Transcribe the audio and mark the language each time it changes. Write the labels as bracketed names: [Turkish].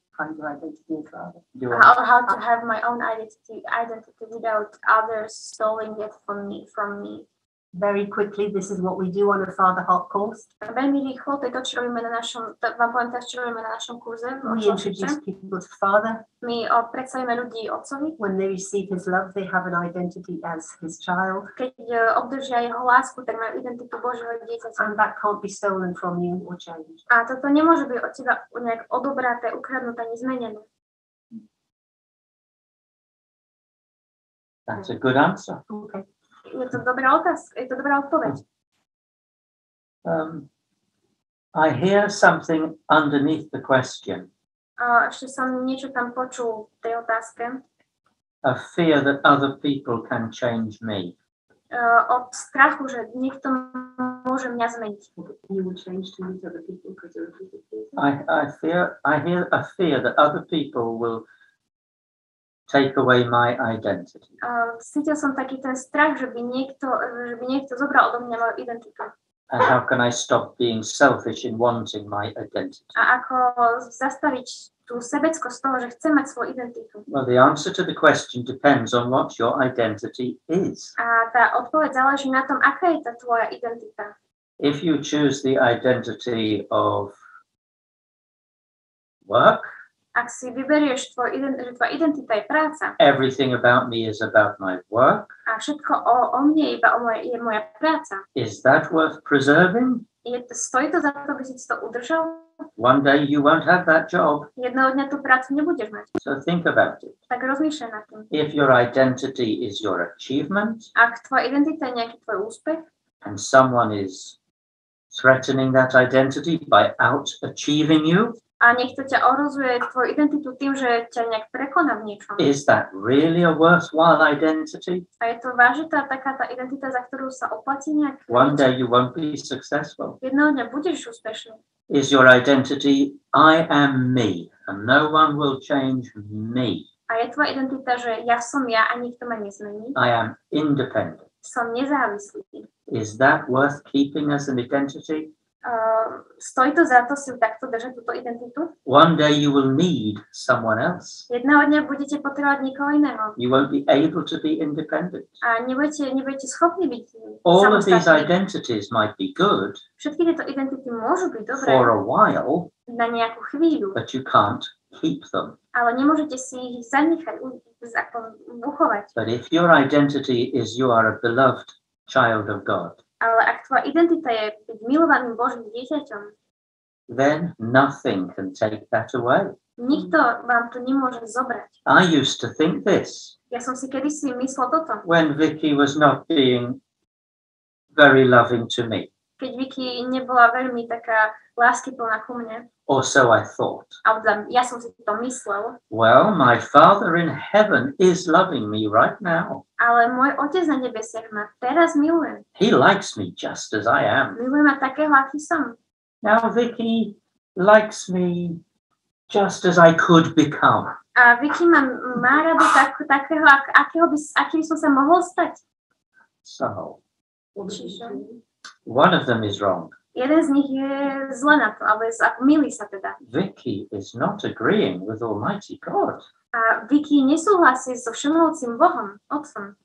[English] Find your identity as well. how to have my own identity without others stealing it from me. Very quickly, this is what we do on a Father Heart course. [Slovak] Veľmi rýchlo, to je to, čo robíme na našom, vám poviem teraz, čo robíme na našom kurze. [English] We introduce people to Father. [Slovak] My predstavíme ľudí otcovi. [English] When they receive his love, they have an identity as his child. [Slovak] Keď obdržia jeho lásku, tak majú identitu Božieho dieťaťa. [English] And that can't be stolen from you or changed. [Slovak] A toto nemôže byť od teba nejak odobraté, ukradnuté, ani zmenené. [English] That's a good answer. Okay. [Slovak] Je to dobrá otázka, je to dobrá odpoveď. [English] I hear something underneath the question. [Slovak] Ešte som niečo tam počul v tej otázke. [English] A fear that other people can change me. [Slovak] Od strachu, že niekto môže mňa zmeniť. [English] You will change to these other people because you're I hear a fear that other people will take away my identity. [Slovak] Cítil som taký ten strach, že by niekto zobral odo mňa moju identitu. [English] And how can I stop being selfish in wanting my identity? [Slovak] A ako zastaviť tú sebeckosť toho, že chcem mať svoju identitu? [English] Well, the answer to the question depends on what your identity is. [Slovak] A tá odpoveď záleží na tom, aká je tá tvoja identita. [English] If you choose the identity of work, [Slovak] ak si vyberieš že tvoja identita je práca, [English] everything about me is about my work, [Slovak] a všetko o mne je moja práca, [English] is that worth preserving? [Slovak] Stojí to za to, aby si to udržal? [English] One day you won't have that job. [Slovak] Jedného dňa tú prácu nebudeš mať. [English] So think about it. [Slovak] Tak rozmýšľaj nad tým. [English] If your identity is your achievement, [Slovak] Ak tvoja identita je nejaký tvoj úspech, [English] and someone is threatening that identity by out-achieving you, [Slovak] a niekto ťa ohrozuje tvoju identitu tým, že ťa nejak prekoná v niečom. [English] is that really a worthwhile identity? [Slovak] A je to vážitá taká tá identita, za ktorú sa oplatí nejak? [English] One day you won't be successful. [Slovak] Jedného dňa budeš úspešný. [English] Is your identity, I am me, and no one will change me. [Slovak] A je tvoja identita, že ja som ja a nikto ma nezmení. [English] I am independent. [Slovak] Som nezávislý. [English] Is that worth keeping as an identity? [Slovak] Stojí to za to si takto držať túto identitu? [English] One day you will need someone else. [Slovak] Jedného dňa budete potrebovať niekoho iného. [English] You won't be able to be independent. [Slovak] A nebudete schopní byť [English] All of these [Slovak] samostatní. [English] identities might be good [Slovak] Všetky tieto identity môžu byť dobré [English] for a while, [Slovak] na nejakú chvíľu, [English] but you can't keep them. [Slovak] ale nemôžete si ich zanechať, uchovať. [English] But if your identity is you are a beloved child of God, [Slovak] Ale ak tvoja identita je byť milovaným Božím dieťaťom, [English] then nothing can take that away. [Slovak] nikto vám to nemôže zobrať. [English] I used to think this [Slovak] Ja som si kedysi myslel toto, [English] when Vicky was not being very loving to me, [Slovak] keď Vicky nebola veľmi taká láskyplná ku mne, [English] or so I thought. [Slovak] a ja som si to myslel, [English] Well, my Father in heaven is loving me right now. [Slovak] ale môj Otec na nebesiach ma teraz miluje. [English] He likes me just as I am. [Slovak] Miluje ma takého, aký som. [English] Now Vicky likes me just as I could become. [Slovak] A Vicky má radu takého, aký by som sa mohol stať. [English] So, [Slovak] Čiže [English] one of them is wrong. [Slovak] jeden z nich je zle na to, ale mýli sa teda. [English] Vicky is not agreeing with Almighty God. [Slovak] A Vicky nesúhlasí so všemohúcim Bohom, Otcom.